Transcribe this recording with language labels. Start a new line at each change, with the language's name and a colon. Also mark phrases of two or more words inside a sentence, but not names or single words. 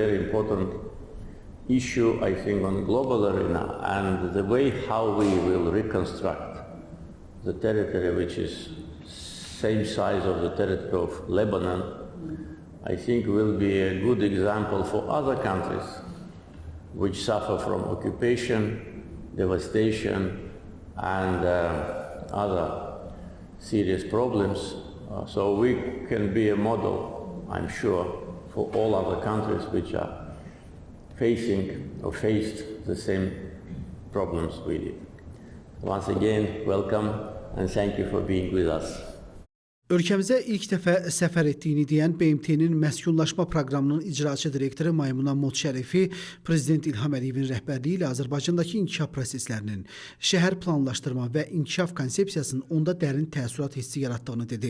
English: very important issue, I think, on global arena, and the way how we will reconstruct the territory, which is same size of the territory of Lebanon, I think will be a good example for other countries which suffer from occupation, devastation, and other serious problems. So we can be a model, I'm sure, for all other countries which are facing or faced the same problems we did. Once again, welcome and thank you for being with us.
Azerbaijani: Ölkəmizə ilk dəfə səfər etdiyini deyən BMT-nin Məskunlaşma Proqramının icraçı direktoru Maymuna Şərifi, Prezident İlham Əliyevin rəhbərliyi ilə Azərbaycandakı inkişaf proseslərinin, şəhər planlaşdırma və inkişaf konsepsiyasının onda dərin təəssürat hissi yaratdığını dedi.